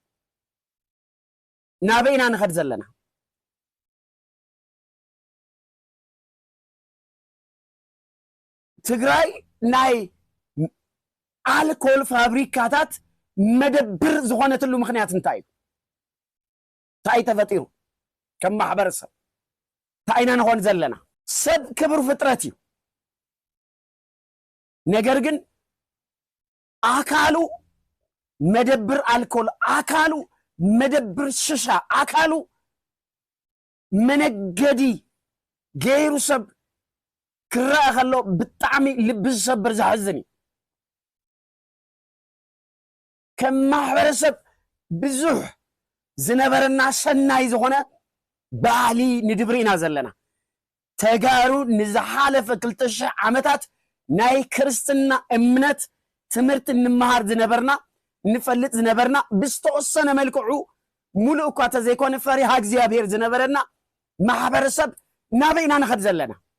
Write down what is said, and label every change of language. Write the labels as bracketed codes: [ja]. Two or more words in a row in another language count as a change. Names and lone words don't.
[ti] ናበይና ንኸድ ዘለና ትግራይ ናይ አልኮል ፋብሪካታት መደብር ዝኾነትሉ ምክንያት እንታይ እዩ ታይ ተፈጢሩ ከም ማሕበረሰብ ታይና ንኾን ዘለና ሰብ ክብር ፍጥረት እዩ ነገር ግን አካሉ መደብር አልኮል አካሉ መደብር ሽሻ አካሉ መነገዲ ገይሩ ሰብ ክረአ ከሎ ብጣዕሚ ልቢ ዝሰብር ዝሕዝን እዩ ከም ማሕበረሰብ ብዙሕ ዝነበረና ሰናይ ዝኾነ ባህሊ ንድብሪ ኢና ዘለና ተጋሩ ንዝሓለፈ 2000 ዓመታት ናይ ክርስትና እምነት ትምህርት እንመሃር ዝነበርና ንፈልጥ ዝነበርና ብዝተወሰነ መልክዑ ሙሉእ እኳ ተዘይኮነ ፈሪሃ እግዚአብሔር ዝነበረና ማሕበረሰብ ናበይና ንኸድ ዘለና